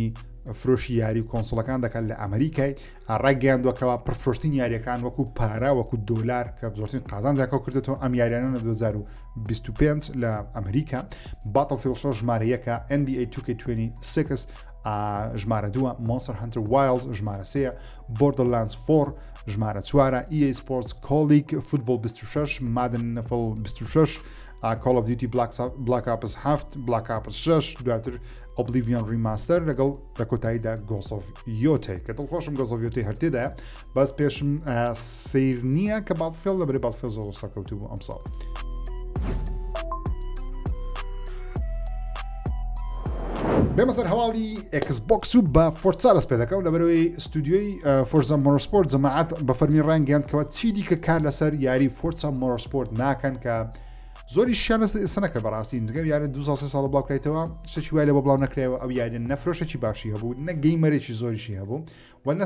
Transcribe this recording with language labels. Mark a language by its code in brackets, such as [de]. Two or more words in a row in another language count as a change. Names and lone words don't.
[ckb] فرۆشی یاری و کۆنسۆڵەکان دەکات لە ئەمریکای ڕاگەیاندووەکەوە پرفرۆشتین یاریەکان وەکو پارا وەکو دۆلار کە زۆرترین قازان زیاکەوت کردێتەوە ئەم یاریانە لە 2025 لە ئەمریکا باتڵفیلد 6 ژمارە یەکە NBA 2K26 ژمارە 2 Monster Hunter Wilds ژمارە 3 Borderlands 4 ژمارە 4 EA Sports Colleague Football 26 Madden NFL 26 Call of Duty Black Ops 7 Black Ops 6 دواتر Oblivion Remaster لەگەڵ لە کۆتاییدا Ghost of Yotei کە دڵخۆشم Ghost of Yotei هەرتێدایە بەس پێشم سیر نییە کە باتڵفیلد لەبەرەی باتڵفیلد زۆر سەرکەوتوو بوو ئەم ساڵ بێمە سەر هەواڵی ئێکسبۆکس و بە فۆرزا دەست پێ دەکەم لەبەرەوەی ستودیۆی فۆرزا مۆتۆرسپۆرت جەماعەت بە فەرمی ڕایگەیاندکەوە چی دیکە کار لەسەر یاری فۆرزا مۆتۆرسپۆرت ناکەن کە زۆری شیان سنەکە بەڕاستی نزگەم یارە 2 ساڵ بڵاوکرێتەوە شتێکی وای لە بۆ بڵاو نەکرێەوە ئەو یاریە نەفرۆشێکی باشی هەبوو نە گەیمەرێکی زۆریشی هەبوو و نە